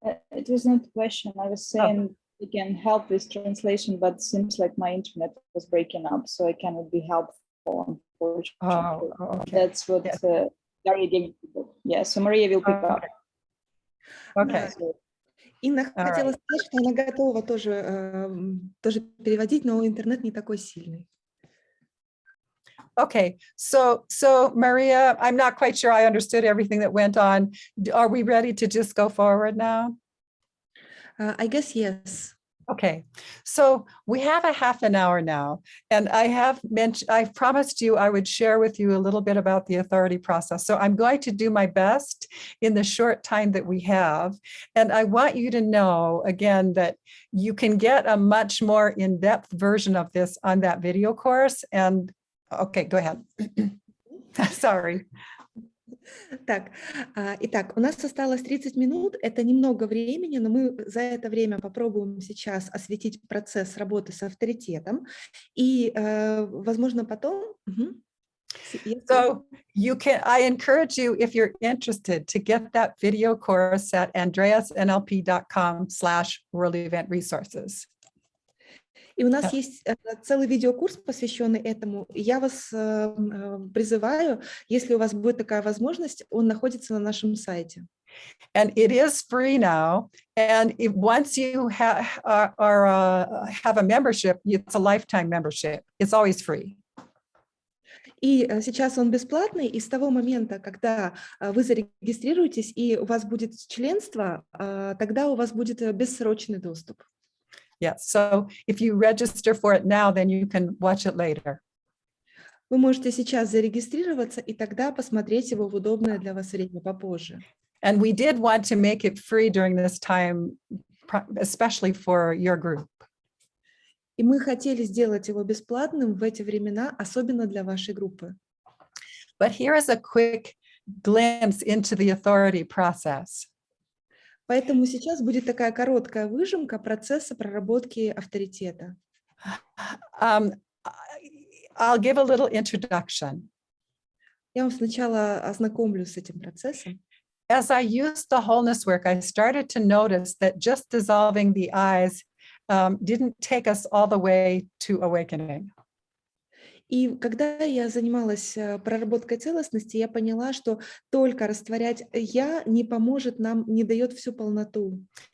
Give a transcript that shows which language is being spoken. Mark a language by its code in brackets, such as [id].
[en] It was not a question. I was saying we can help with translation, but it seems like my internet was breaking up, so I cannot be helpful, unfortunately. Okay. That's what Daria gave. Yeah, so Maria will pick up. Okay. [ru] Инна [en] All [ru] хотела [en] right. [ru] сказать, что она готова тоже переводить, но интернет не такой сильный. [en] Okay, so Maria, I'm not quite sure I understood everything that went on. Are we ready to just go forward now? I guess yes. Okay, so we have a half an hour now, and I've promised you I would share with you a little bit about the authority process. So I'm going to do my best in the short time that we have. And I want you to know again that you can get a much more in-depth version of this on that video course. And okay, go ahead. Sorry. [ru] Так, итак, у нас осталось 30 минут, это немного времени, но мы за это время попробуем сейчас осветить процесс работы с авторитетом, и, возможно, потом... [en] So I encourage you, if you're interested, to get that video course at andreasnlp.com/worldeventresources. [ru] И у нас есть целый видеокурс, посвященный этому. Я вас призываю, если у вас будет такая возможность, он находится на нашем сайте. [en] And it is free now. And once you have a membership, it's a lifetime membership. It's always free. [ru] И сейчас он бесплатный, и с того момента, когда вы зарегистрируетесь и у вас будет членство, тогда у вас будет бессрочный доступ. [en] Yes, so if you register for it now, then you can watch it later. [ru] Вы можете сейчас зарегистрироваться и тогда посмотреть его в удобное для вас время попозже. [en] And we did want to make it free during this time, especially for your group. [ru] И мы хотели сделать его бесплатным в эти времена, особенно для вашей группы. [en] But here is a quick glimpse into the authority process. [ru] Поэтому сейчас будет такая короткая выжимка процесса проработки авторитета. [en] I'll give a little introduction. [ru] Я вам сначала ознакомлю с этим процессом. [en] As I used the wholeness work, I started to notice that just dissolving the eyes didn't take us all the way to awakening. [ru] И когда я занималась проработкой целостности, я поняла, что только растворять «я» не поможет нам, не дает всю полноту.